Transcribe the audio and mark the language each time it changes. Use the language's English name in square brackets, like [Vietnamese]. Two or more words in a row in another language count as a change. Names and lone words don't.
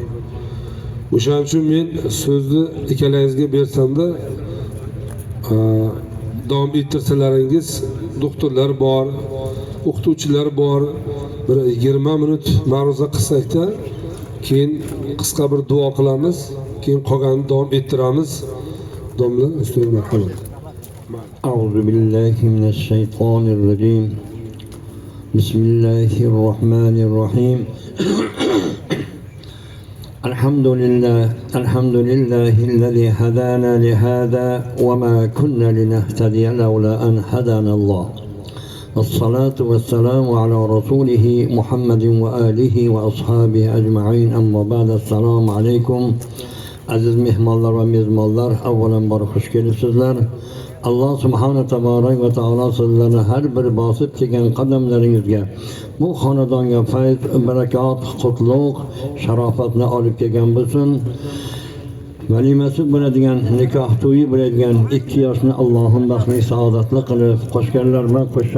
[Uzbek] O'shaning uchun men so'zni ikkalangizga bersam-da, davom ettirsalaringiz, doktorlar bor, o'qituvchilar bor, bir 20 minut ma'ruza qilsak-da, keyin qisqa bir duo qilamiz, keyin qolganini davom ettiramiz. Domla, ustoz marhamat. [Arabic] أعوذ بالله من الشيطان الرجيم بسم الله الرحمن الرحيم الحمد لله الذي هدانا لهذا وما كنا لنهتدي لولا أن هدانا الله والصلاة والسلام على رسوله محمد وآله وأصحابه أجمعين أما بعد السلام عليكم عزيز [Uzbek] mehmonlar va mezmonlar, avvalambor xush kelibsizlar. Allah [Arabic] سبحانه تبارك وتعالى [Uzbek] sizlarni har bir bosib kelgan qadamlaringizga bu xonadonga fayz, barakot, qutlug', sharofatni olib kelgan bo'lsin. Valimasi bo'ladigan, nikoh to'yi bo'ladigan 2 yoshni Allohim baxtli saodatli qilib, qo'shganlar bilan qo'shcha